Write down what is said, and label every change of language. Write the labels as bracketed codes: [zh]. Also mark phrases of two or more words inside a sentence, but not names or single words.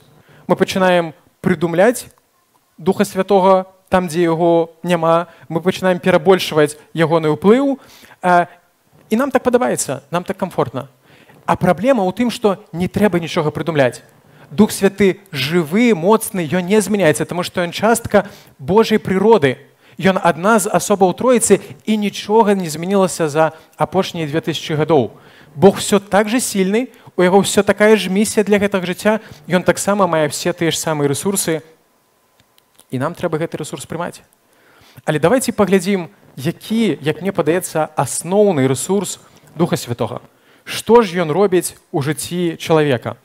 [be] Мы пачынаем прыдумляць Духа Святога там, дзе яго няма, мы пачынаем перабольшваць ягоны ўплыў, і нам так падабаецца, нам так комфортна. А праблема ў тым, што не трэба нічога прыдумляць. Дух Святы жывы, моцны, ён не змяняецца, таму што ён частка Божай прыроды. Ён адна з асобаў Троіцы, і нічога не змянілася за апошнія 2000 гадоў. [ru] Бог все так же сильны, [be] у яго [ru] все такая ж [be] місія для гэтага жыцця, ён таксама мае все тыя ж самыя рэсурсы, і нам трэба гэты рэсурс прымаць. Але давайте паглядзім, які, як мне падаецца, асноўны рэсурс Духа Святога. Што ж ён робіць у жыцці чалавека?